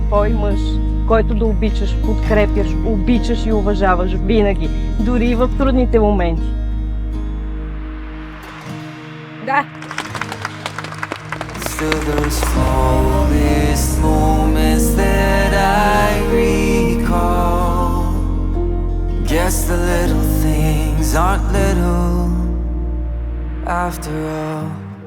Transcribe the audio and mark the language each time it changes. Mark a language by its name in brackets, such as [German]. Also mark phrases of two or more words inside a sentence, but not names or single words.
[Bulgarian] твой мъж, който да обичаш, подкрепяш, обичаш и уважаваш винаги, дори и в трудните моменти? Да! [English] Still the smallest moments that I recall. Guess the little things aren't little after all.